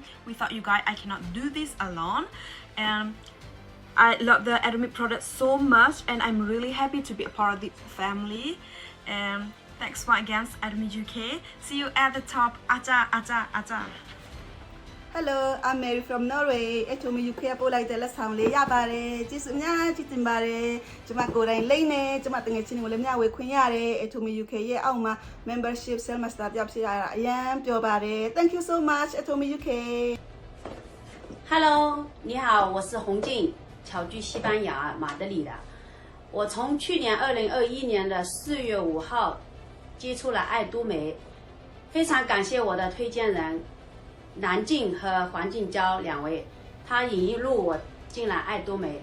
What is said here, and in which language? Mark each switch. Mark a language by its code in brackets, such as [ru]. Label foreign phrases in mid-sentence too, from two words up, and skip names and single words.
[en] Without you guys, I cannot do this alone. And I love the Atomy product so much, and I'm really happy to be a part of the family. And thanks once again, Atomy UK. See you at the top. [ko] 아자, 아자, 아자. [en] Hello, I'm Mary from Norway. [my] Atomy UK ပို့လိုက်တဲ့လက်ဆောင်လေးရပါတယ်။ကျေးဇူးအများကြီးတင်ပါတယ်။ကျွန်မကိုယ်တိုင်လိမ့်နေကျွန်မတငယ်ချင်းတွေကိုလည်းမျှဝေခွင့်ရတယ်။ Atomy UK ရဲ့အောက်မှာ [en] membership sales master [my] တယောက်ဖြစ်ရတာအရန်ပျော်ပါတယ်။ [en] Thank you so much [my] Atomy UK. [zh] Hello， 你好，我是洪静，侨居西班牙马德里的。我从去年2021年的4月5号接触了爱多美，非常感谢我的推荐人南静和黄静娇两位，他引路我进了爱多美。